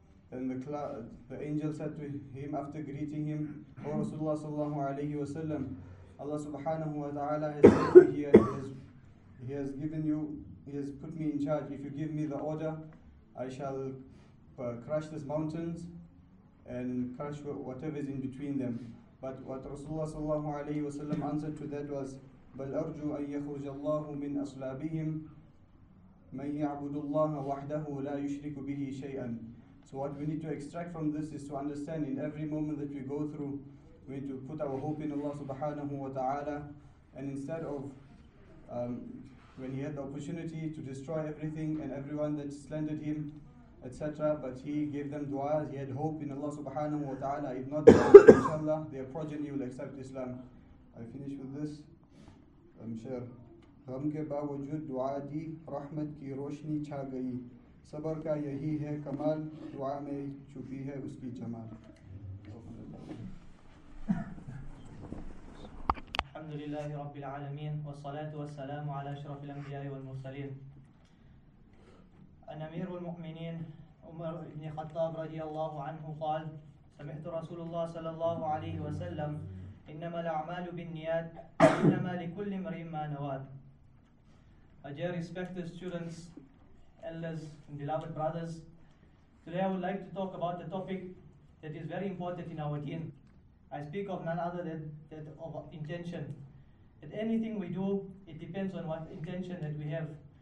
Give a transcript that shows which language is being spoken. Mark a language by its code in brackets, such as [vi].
[en] Then the angel said to him after greeting him, "O Rasulullah sallallahu alayhi wa sallam, Allah subhanahu wa ta'ala has sent me here. He has put me in charge. If you give me the order, I shall crush these mountains and crush whatever is in between them." But what Rasulullah sallallahu alayhi wa sallam answered to that was, [ar] "بل أرجو أن يخرج الله من أصلابهم من يعبد الله وحده لا يشرك به شيئا." [en] So what we need to extract from this is to understand in every moment that we go through, we need to put our hope in Allah subhanahu wa ta'ala. And instead of when he had the opportunity to destroy everything and everyone that slandered him, etc., but he gave them dua, he had hope in Allah subhanahu wa ta'ala. If not, inshallah, their progeny will accept Islam. I finish with this. [ur] شعر غم کے باوجود دعا دی رحمت کی روشنی چھا گئی صبر کا یہی ہے کمال دعا میں چھپی ہے اس کی جمال [ar] الحمد للہ رب العالمین والصلاة والسلام على اشرف الانبیاء والمرسلین ان امیر المؤمنین عمر بن خطاب رضی اللہ عنہ قال سمعت رسول اللہ صلی اللہ علیہ وسلم انما الاعمال بالنیات انما لكل امرئ ما نوى. [en] A dear respected students, elders, and beloved brothers, today I would like to talk about a topic that is very important in our deen. I speak of none other than that of intention. That anything we do, it depends on what intention that we have.